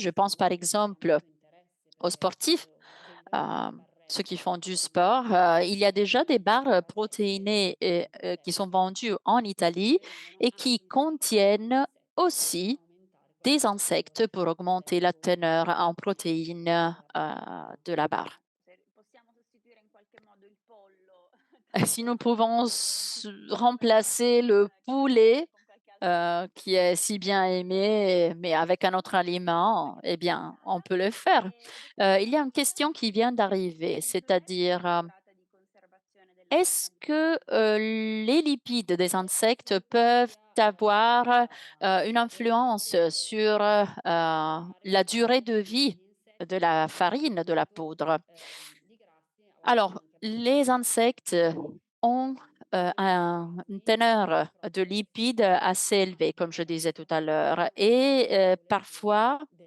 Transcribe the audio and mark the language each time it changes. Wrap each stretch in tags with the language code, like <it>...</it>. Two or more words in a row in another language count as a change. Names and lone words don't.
<fr>Je pense par exemple aux sportifs, euh, ceux qui font du sport. Il y a déjà des barres protéinées qui sont vendues en Italie et qui contiennent aussi des insectes pour augmenter la teneur en protéines de la barre.</fr> <it>Se possiamo sostituire in qualche modo il pollo</it> <fr>Si</fr> <it>tramite</it> <fr>nous</fr> <it>una</it> <fr>pouvons remplacer le poulet</fr> <it>con qualche altro</it> <fr>qui est si bien aimé, mais avec un autre aliment, eh bien, on peut le faire.</fr> <it>ed è questa</it> <fr>Il y a une</fr> <it>parte</it> <fr>question qui vient d'arriver,</fr> <it>come progresso</it> <fr>c'est-à-dire,</fr> <it>si tratta di conservazione</it> <fr>est-ce</fr> <it>dell'alimento?</it> <fr>que les lipides des insectes peuvent avoir une influence sur la durée de vie de la farine, de la poudre? Alors, les insectes ont une teneur de lipides assez élevée, comme je disais tout à l'heure, et parfois,</fr>